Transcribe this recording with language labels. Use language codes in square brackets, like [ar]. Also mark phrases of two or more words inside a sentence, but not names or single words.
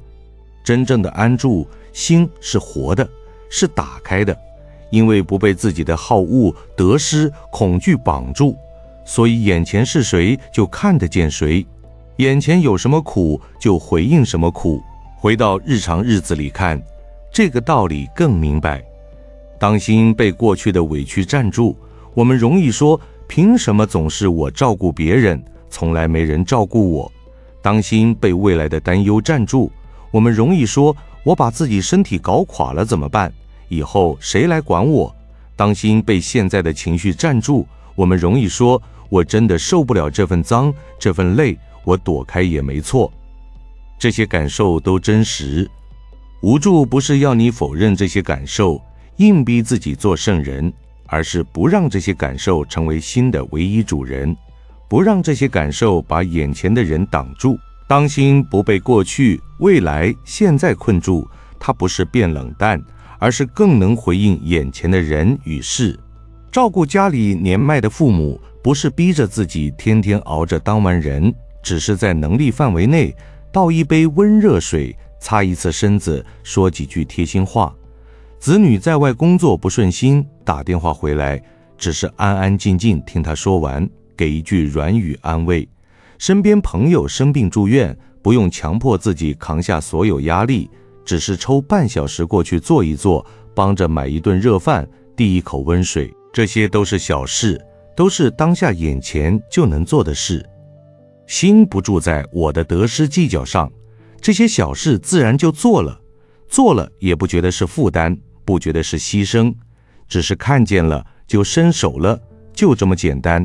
[zh] 真正的安住，心是活的，是打開的。因為不被自己的好惡、得失、恐懼綁住，所以眼前是誰就看得見誰，眼前有什麼苦就回應什麼苦。回到日常日子裡看，這個道理更明白。當心被過去的委屈佔住，我們容易說，憑什麼總是我照顧別人，從來沒人照顧我？當心被未來的擔憂佔住，我們容易說，我把自己身體搞垮了怎麼辦？以後誰來管我？當心被現在的情緒佔住，我們容易說，我真的受不了這份髒，這份累，我躲開也沒錯。這些感受都真實。無助不是要你否認這些感受，硬逼自己做聖人，而是不讓這些感受成為心的唯一主人，不讓這些感受把眼前的人擋住。當心不被過去、未來、現在困住，它不是變冷淡， 而是更能回應眼前的人與事。照顧家裡年邁的父母，不是逼着自己天天熬着當完人，只是在能力範圍內倒一杯溫熱水，擦一次身子，說幾句貼心話。子女在外工作不順心，打電話回來，只是安安靜靜聽他說完，給一句軟語安慰。身邊朋友生病住院，不用強迫自己扛下所有壓力，只是抽半小時過去坐一坐，幫着買一頓熱飯，遞一口溫水，這些都是小事，都是當下眼前就能做的事。心不住在我的得失計較上，這些小事自然就做了，做了也不覺得是負擔，不覺得是犧牲，只是看見了就伸手了，就這麼簡單。